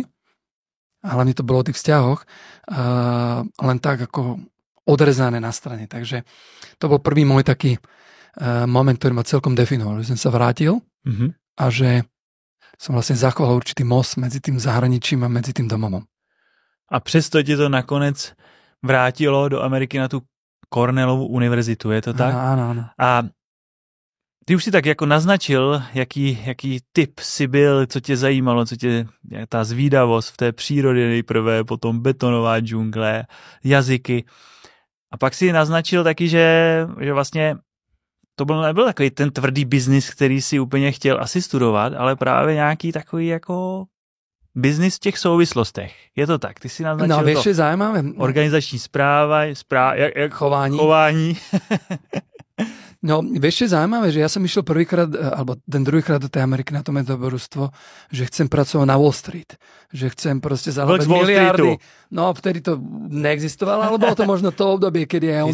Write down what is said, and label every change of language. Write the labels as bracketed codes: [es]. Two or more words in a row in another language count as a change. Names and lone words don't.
[sk] A hlavne to bolo o tých vzťahoch, len tak ako odrezané na strane. Takže to bol prvý môj taký moment, ktorý ma celkom definoval, že som sa vrátil a že som vlastne zachoval určitý most medzi tým zahraničím a medzi tým domovom. [cs] A přesto ti to nakonec vrátilo do Ameriky na tu Cornellovu univerzitu, je to tak? [sk] Áno. [cs] A ty už si tak jako naznačil, jaký typ si byl, co tě zajímalo, co tě, ta zvídavost v té přírodě nejprve, potom betonová džungle, jazyky. A pak si naznačil taky, že vlastně to nebyl takový ten tvrdý biznis, který si úplně chtěl asi studovat, ale právě nějaký takový jako biznis v těch souvislostech. Je to tak? Ty si naznačil no, [sk] vieš, to zaujímavé. [cs] Organizační správa, chování. [sk] No, vieš, čo je zaujímavé, že ja som išiel prvýkrát, alebo ten druhýkrát do tej Ameriky na to metaborstvo, že chcem pracovať na Wall Street. Že chcem proste zarábať miliardy. No, vtedy to neexistovalo, ale bolo to možno to obdobie, kedy je on...